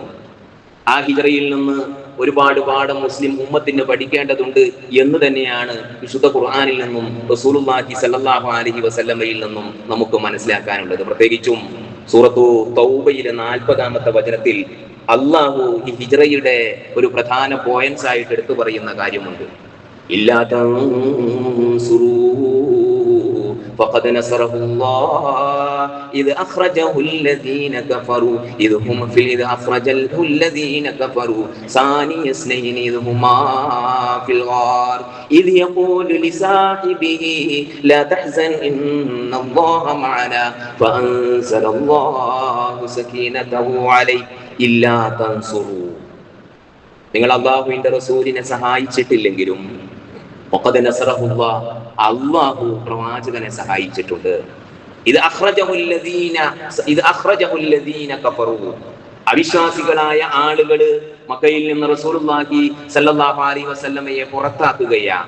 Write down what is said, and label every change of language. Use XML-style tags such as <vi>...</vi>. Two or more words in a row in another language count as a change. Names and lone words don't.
<ml>ആ ഹിജ്റയിൽ നിന്ന് ഒരുപാട് പാഠം മുസ്ലിം ഉമ്മത്തിന് പഠിക്കേണ്ടതുണ്ട് എന്ന് തന്നെയാണ് വിശുദ്ധ ഖുർആനിൽ നിന്നും</ml> <ar>رسول الله صلى الله عليه وسلم</ar> <ml>നിന്നും നമുക്ക് മനസ്സിലാക്കാനുള്ളത്. പ്രത്യേകിച്ചും സൂറത്തു തൗബയിലെ 40-ാമത്തെ വചനത്തിൽ അള്ളാഹു ഈ ഹിജ്റയുടെ ഒരു പ്രധാന പോയിന്റ്സ് ആയിട്ട് എടുത്തു പറയുന്ന കാര്യമുണ്ട്.</ml> <ar>إلا تنصروه فقد نصره الله إذ أخرجه الذين كفروا إذ أخرجه الذين كفروا ثاني اثنين إذ هما في الغار إذ يقول لصاحبه لا تحزن إن الله معنا فأنزل الله سكينته عليه إلا تنصروا.</ar> <ml>നിങ്ങൾ അല്ലാഹുവിന്റെ റസൂലിനെ സഹായിച്ചിട്ടില്ലെങ്കിലും അള്ളാഹു പ്രവാചകനെ സഹായിച്ചിട്ടുണ്ട്. അവിശ്വാസികളായ ആളുകള് മക്കയിൽ നിന്ന്</ml> <ar>رسول الله صلى الله عليه وسلم</ar> <ml>പുറത്താക്കുകയാണ്.</ml>